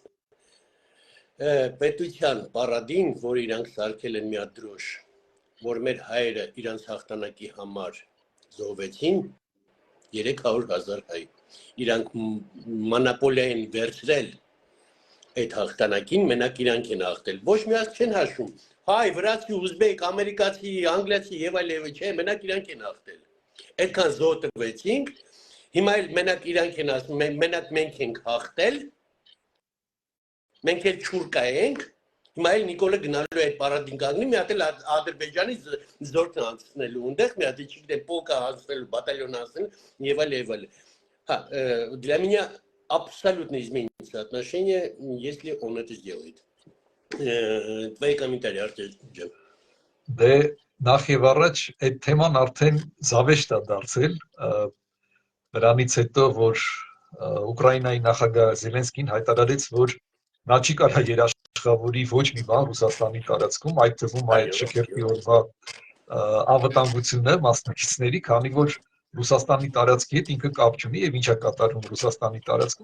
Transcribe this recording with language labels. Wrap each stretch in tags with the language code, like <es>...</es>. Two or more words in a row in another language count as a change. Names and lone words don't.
<hy>պետության պարադին, որ իրանք սարքել են մի հատ դրոշ, որ մեր հայերը իրանց հաղթանակի համար զոհվեցին 300,000 հայ։ Իրանք մոնոպոլիա են վերցրել այդ հաղթանակին, մենակ իրանք են հաղթել։ Ոչ մի ազգ չեն հաշվում։ Հայ, վրացի, ուզբեկ, ամերիկացի, անգլիացի եւ այլ, չէ, մենակ իրանք են հաղթել։ Այդքան զոհ տվեցինք, հիմա էլ մենակ իրանք են ասում, մենակ մենք ենք հաղթել։ Մենք էլ չուրկա ենք, հիմա էլ Նիկոլը գնալու է այդ պարադին կանգնի, մի հատ էլ Ադրբեջանի զորքն անցնելու ունդեղ, մի հատ չգիտեմ полка անցնելու, բատալյոն անցնելու եւ այլ։</hy> <ru>Для меня абсолютно изменится отношение, если он это сделает. Твои комментарии, Артем.</ru> <hy>Դե նախ եւ առաջ այդ թեման արդեն զավեշտ է դարձել, նրանից հետո որ Ուկրաինայի նախագահ Զելենսկին հայտարարեց, որ նա չի կարող երաշխավորի ոչ մի բան Ռուսաստանի տարածքում, այդ թվում այդ շքերթի օրվա անվտանգությունը մասնակիցների, քանի որ Ռուսաստանի տարածքի հետ ինքը կապ չունի եւ ինչա կատարում Ռուսաստանի տարածքում,</hy>